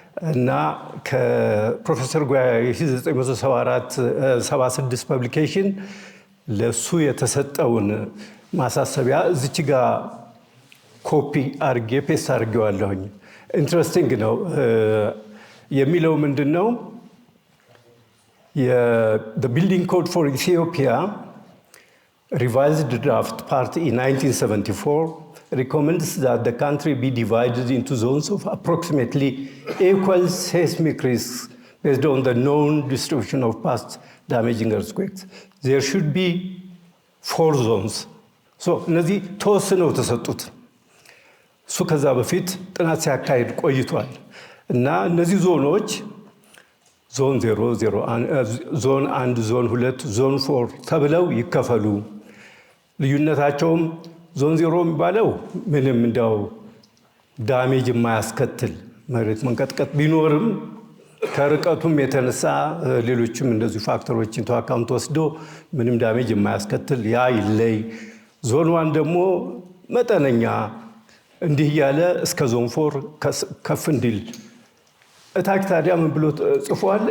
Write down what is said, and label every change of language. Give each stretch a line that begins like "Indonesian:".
Amharic: እና ከፕሮፌሰር ጓያ የ1976 ፐብሊኬሽን ለሱ የተሰጠውን ማሳሰቢያ እዚች ጋር ኮፒ አድርጌ ፔስት አድርጌዋለሁኝ። ኢንትረስቲንግ ነው። የሚለው ምንድን ነው?
English: the building code for Ethiopia revised draft part in 1974 recommends that the country be divided into zones of approximately equal seismic risks based on the known distribution of past damaging earthquakes. There should be 4 zones.
Amharic: So እነዚህ ተወስነው ተሰጡት። እሱ ከዛ በፊት ጥናት ሲያካሄድ ቆይቷል እና እነዚህ ዞኖች ዞን 0፣ ዞን 1፣ ዞን 2፣ ዞን 4 ተብለው ይከፈሉ። ልዩነታቸውም ዞን 0 የሚባለው ምንም እንደው ዳሜጅ የማያስከትል መሬት መንቀጥቀጥ ቢኖርም ከርቀቱም የተነሳ ሌሎችም እንደዚህ ፋክተሮችን ተዋካምት ወስዶ ምንም ዳሜጅ የማያስከትል ያ ይለይ። ዞን 1 ደግሞ መጠነኛ እንዲህ ያለ እስከ ዞን 4 ከፍ እንዲል። እታች ታዲያ ምን ብሎ ጽፏል?